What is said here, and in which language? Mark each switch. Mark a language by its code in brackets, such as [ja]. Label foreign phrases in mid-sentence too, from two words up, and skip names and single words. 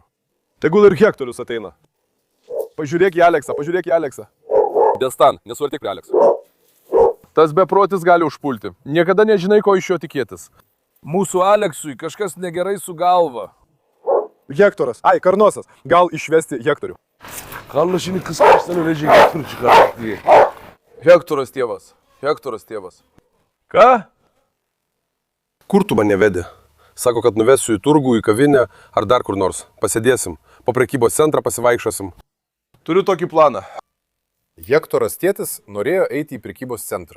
[lt] Tegul ir Hektorius ateina. Pažiūrėk į Aleksą, pažiūrėk į Aleksą. Destan, nesuartik prie Alekso. Tas beprotis gali užpulti. Niekada nežinai, ko iš jo tikėtis. Mūsų Aleksui kažkas negerai su galva. Hektoras, Karnosas, gal išvesti Hektorių. [tr] Karla şimdi kız kaçtan ölecek Hektor çıkarttık diye. [lt] Hektoras tėvas, Hektoras tėvas. Ką? Kur tu mane vedi? Sako, kad nuvesiu į turgų, į kavinę ar dar kur nors. Pasėdėsim, po prekybos centrą pasivaikščiosim. Turiu tokį planą. Hektoras tėtis norėjo eiti į prekybos centrą.